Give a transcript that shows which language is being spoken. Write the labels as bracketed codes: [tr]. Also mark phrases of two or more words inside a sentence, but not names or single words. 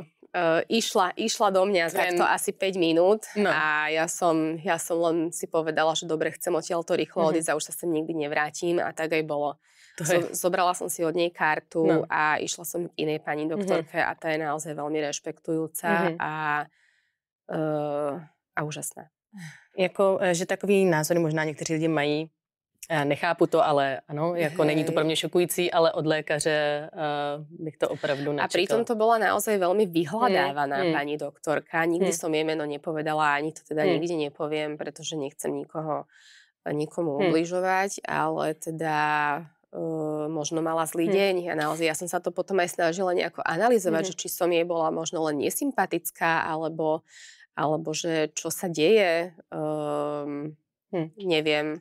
[sk] Išla do mňa takto asi 5 minút a ja som len si povedala, že dobre, chcem odtiaľto rýchlo odísť a už sa sem nikdy nevrátim a tak aj bolo. Zobrala som si od nej kartu a išla som k inej pani doktorke a tá je naozaj veľmi rešpektujúca a úžasná. [cs] Jako, že takový názory možná někteří lidi mají, já nechápu to, ale ano, jako není to pro mě šokující, ale od lékaře bych to opravdu nečekala. [sk] A pritom to bola naozaj veľmi vyhľadávaná pani doktorka. Nikdy som jej meno nepovedala, ani to teda nikdy nepoviem, pretože nechcem nikomu ubližovať, ale teda možno mala zlý deň a naozaj ja som sa to potom aj snažila nejako analyzovať, že či som jej bola možno len nesympatická, alebo že čo sa deje, neviem.